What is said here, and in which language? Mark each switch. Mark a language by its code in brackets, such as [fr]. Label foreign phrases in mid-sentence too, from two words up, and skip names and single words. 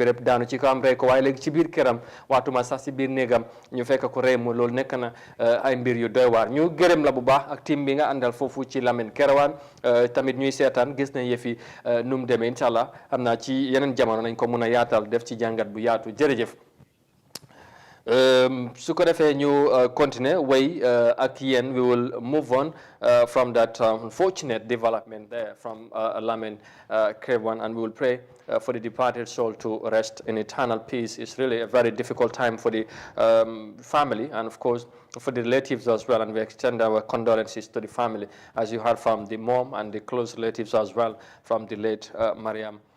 [wo] béréb daanu ci ko am rey ko waaye léegi ci biir këram waatuma sax si biir néegam ñu fekk ko rey mu loolu nekk na ay mbir yu doy waar ñu gërëm la bu baax ak team bi nga àndal foofu ci Lamin Kerewan tamit ñuy seetaan gis nañ yëfi nu mu demee [ar] incha allah [wo] xam naa ci yeneen jamono nañ ko mun a yaatal def ci jàngat bu yaatu jërëjëf su ko defee ñu continuer way ak yéen [en] we will move on from that unfortunate development there from Lamin Kerewan and we will pray for the departed soul to rest in eternal peace. It's really a very difficult time for the family and of course for the relatives as well, and we extend our condolences to the family, as you heard from the mom and the close relatives as well from the late Mariam there.